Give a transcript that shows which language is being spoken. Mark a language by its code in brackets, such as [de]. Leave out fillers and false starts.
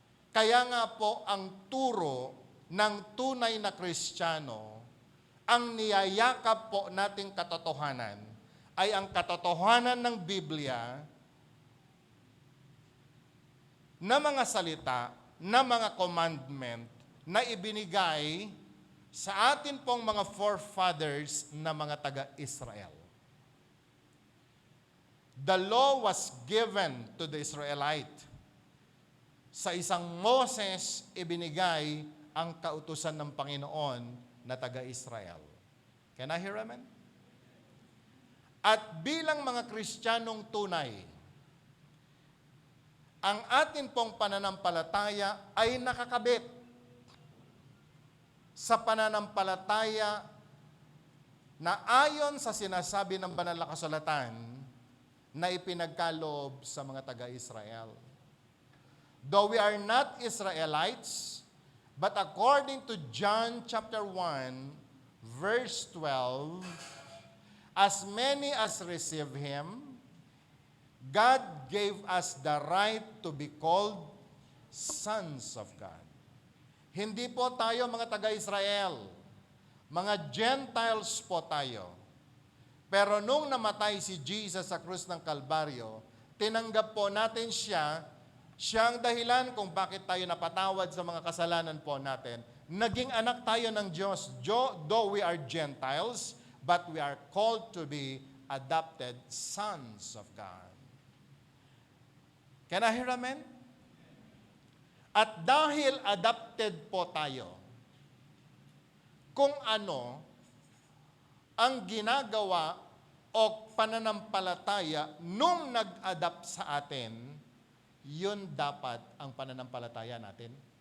[tl] Kaya nga po ang turo ng tunay na Kristiyano, ang niyayakap po nating katotohanan ay ang katotohanan ng Biblia na mga salita, na mga commandment na ibinigay sa atin pong mga forefathers na mga taga-Israel. [en] The law was given to the Israelite. [tl] Sa isang Moses, ibinigay ang kautusan ng Panginoon na taga-Israel. [en] Can I hear amen? [tl] At bilang mga Kristiyanong tunay, ang atin pong pananampalataya ay nakakabit sa pananampalataya na ayon sa sinasabi ng banal na kasulatan na ipinagkaloob sa mga taga-Israel. [en] Though we are not Israelites, but according to John chapter 1, verse 12, as many as receive Him, God gave us the right to be called sons of God. [tl] Hindi po tayo mga taga-Israel, mga Gentiles po tayo. Pero nung namatay si Jesus sa krus ng Kalbaryo, tinanggap po natin siya ang dahilan kung bakit tayo napatawad sa mga kasalanan po natin. Naging anak tayo ng Diyos. [en] Though we are Gentiles, but we are called to be adopted sons of God. Can I hear amen? [tl] At dahil adopted po tayo, kung ano ang ginagawa o pananampalataya nung nag-adapt sa atin, yun dapat ang pananampalataya natin.